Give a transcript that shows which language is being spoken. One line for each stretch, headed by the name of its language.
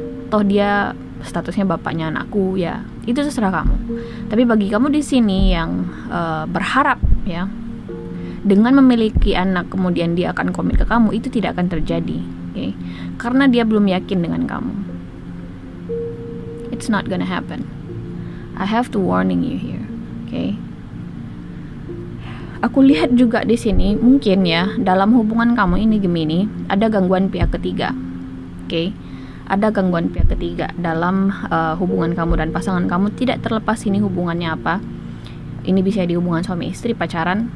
Indonesian: Toh dia statusnya bapaknya anakku, ya itu terserah kamu. Tapi bagi kamu di sini yang berharap ya, dengan memiliki anak kemudian dia akan komit ke kamu, itu tidak akan terjadi, okay? Karena dia belum yakin dengan kamu.
English: It's not gonna happen. I have to warning you here, okay?
Indonesian: Aku lihat juga di sini mungkin ya dalam hubungan kamu ini Gemini ada gangguan pihak ketiga, okay? Ada gangguan pihak ketiga dalam hubungan kamu dan pasangan kamu. Tidak terlepas ini hubungannya apa. Ini bisa di hubungan suami istri, pacaran.